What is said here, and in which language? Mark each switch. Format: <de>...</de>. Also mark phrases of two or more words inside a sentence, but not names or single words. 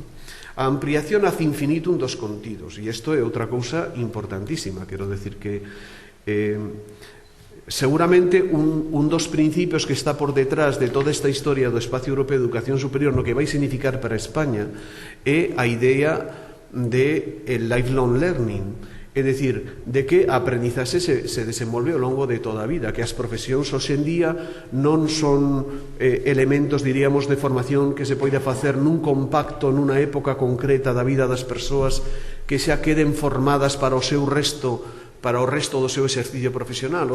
<gl>A ampliación</gl> <la>ad infinitum</la> <gl>dos contidos, e isto é outra cousa importantísima, quero decir que seguramente un dos principios que está por detrás de toda esta historia do Espacio Europeo de Educación Superior, no que vai significar para España, é a idea de el</gl> <en>lifelong learning,</en> <gl>é dicir, de que a aprendizaxe se desenvolve ao longo de toda a vida, que as profesións hoxe en día non son elementos, diríamos, de formación que se poida facer nun compacto, nunha época concreta da vida das persoas, que xa queden formadas para o resto do seu exercicio profesional.</gl>